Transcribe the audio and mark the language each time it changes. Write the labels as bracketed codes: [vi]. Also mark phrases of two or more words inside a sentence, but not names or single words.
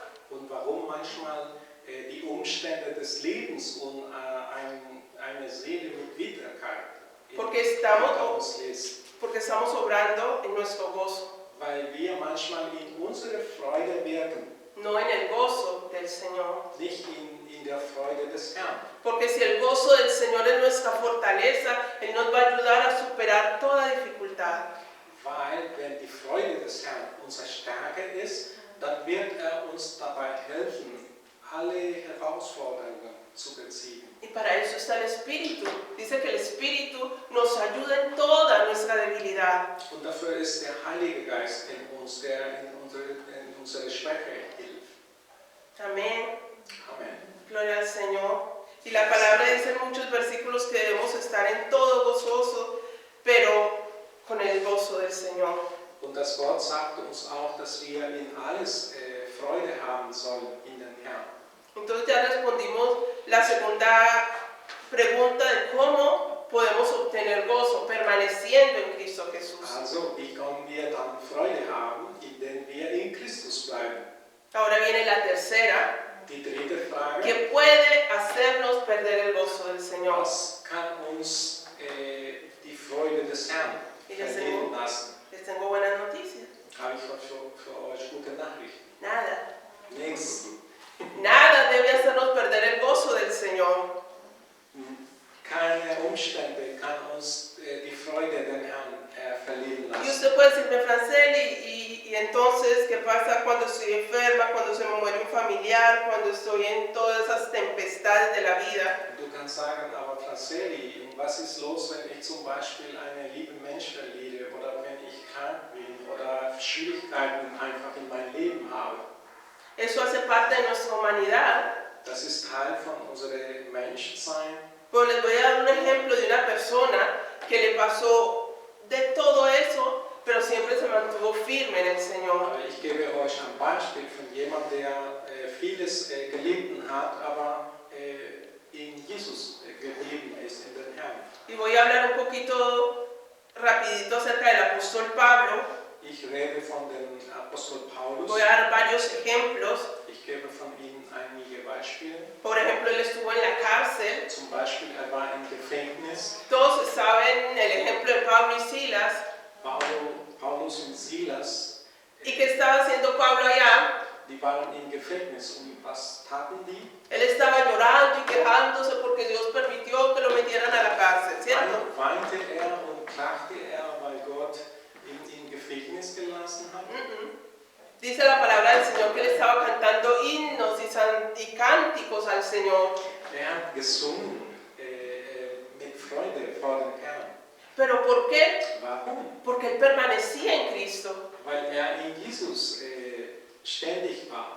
[de] Und warum manchmal die Umstände des Lebens und eine Seele mit Bitterkeit [es] Porque [de] hinter uns lässt. [es] porque estamos obrando en nuestro gozo, [de] Weil wir manchmal in unserer Freude wirken, [es] no en el gozo del Señor. [de] nicht in der Freude des Herrn. [es] Porque si el gozo del Señor es nuestra fortaleza, Él nos va a ayudar a superar toda dificultad. [de] Weil wenn die Freude des Herrn unsere Stärke ist, dann wird er uns dabei helfen, alle Herausforderungen zu beziehen. [es] Y para eso está el Espíritu. Dice que el Espíritu nos ayuda en toda nuestra debilidad. [de] Und dafür ist der Heilige Geist in uns, der in unsere Schwäche hilft. [es] Amén. [de] Amen. [es] Gloria al Señor. Y la palabra dice en muchos versículos que debemos estar en todo gozoso, pero con el gozo del Señor. [de] Und das Wort sagt uns auch, dass wir in alles Freude haben sollen in den Herrn. [es] Entonces ya respondimos la segunda pregunta de cómo podemos obtener gozo permaneciendo en Cristo Jesús. [de] Also, wie können wir dann Freude haben, indem wir in Christus bleiben? [es] Ahora viene la tercera, [de] Die dritte Frage, [es] que puede hacernos perder el gozo del Señor. [de] was kann uns die Freude des Herrn verlieren lassen? [es] Les tengo buenas noticias. [de] Habe ich für euch gute Nachrichten. [es] Nada. [de] Nichts. [es] Nada debe hacernos perder el gozo del Señor. [de] Keine Umstände kann uns die Freude den Herrn verlieren [es] Y [de] lassen. [es] usted puede decirme, Franceli, y entonces, ¿qué pasa cuando estoy enferma, cuando se me muere un familiar, cuando estoy en todas esas tempestades de la vida? [de] Du kannst sagen, aber Franceli, was ist los, wenn ich zum Beispiel einen lieben Mensch verliere oder wenn ich krank bin oder Schwierigkeiten einfach in meinem Leben habe? [es] Eso hace parte de nuestra humanidad. [de] Das ist Teil von unserem Menschsein. [es] Pero les voy a dar un ejemplo de una persona que le pasó de todo eso, pero siempre se mantuvo firme en el Señor. [de] Aber ich gebe euch ein Beispiel von jemandem, der vieles gelitten hat, aber in Jesus geblieben ist, in den Herrn. [es] Y voy a hablar un poquito rapidito acerca del apóstol Pablo. [de] Ich rede von dem Apostel Paulus. [es] Voy a dar varios ejemplos. [de] Ich gebe von ihm einige Beispiele. [es] Por ejemplo, él estuvo en la cárcel. [de] Zum Beispiel, er war im Gefängnis. [es] Todos saben el ejemplo de Pablo y Silas. [de] Paulus und Silas, [es] ¿Y qué estaba haciendo Pablo allá? [de] die waren im Gefängnis. Und was taten die? [es] Él estaba llorando y quejándose porque Dios permitió que lo metieran a la cárcel, ¿cierto? [de] Weinte er und klagte er, weil Gott ihn im Gefängnis gelassen hat? [es] Dice la palabra del Señor que él estaba cantando himnos y cánticos al Señor. [de] Er hat gesungen mit Freude vor dem Herrn. [es] ¿Pero por qué? [de] Warum? [es] Porque él permanecía en Cristo. [de] Weil in Jesus ständig war.